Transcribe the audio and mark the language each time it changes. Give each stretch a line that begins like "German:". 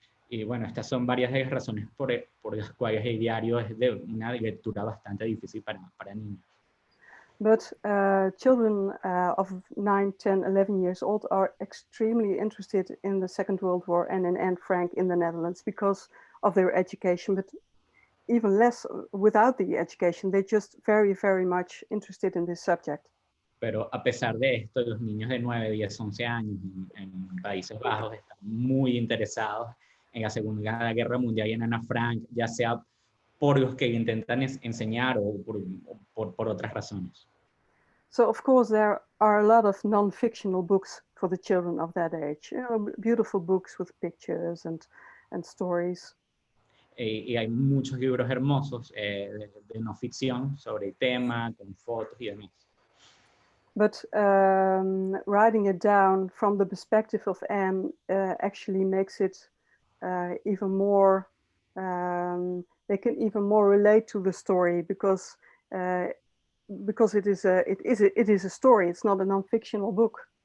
Spanish: Y bueno, estas son varias de las razones por las cuales el diario es de una lectura bastante difícil para niños.
English: But children of 9, 10, 11 years old are extremely interested in the Second World War and in Anne Frank in the Netherlands because of their education, but even less without the education. They're just very, very much interested in this subject.
Spanish: Pero a pesar de esto, los niños de 9, 10, 11 años en Países Bajos están muy interesados en la Segunda Guerra Mundial y en Ana Frank, ya sea por los que intentan enseñar o por otras razones.
English: So of course there are a lot of non-fictional books for the children of that age. You know, beautiful books with pictures and stories.
Spanish: Y hay muchos libros hermosos de no ficción sobre el tema, con fotos y demás.
English: But writing it down from the perspective of Anne actually makes it even more, they can even more relate to the story because it is a story, it's not a non-fictional book.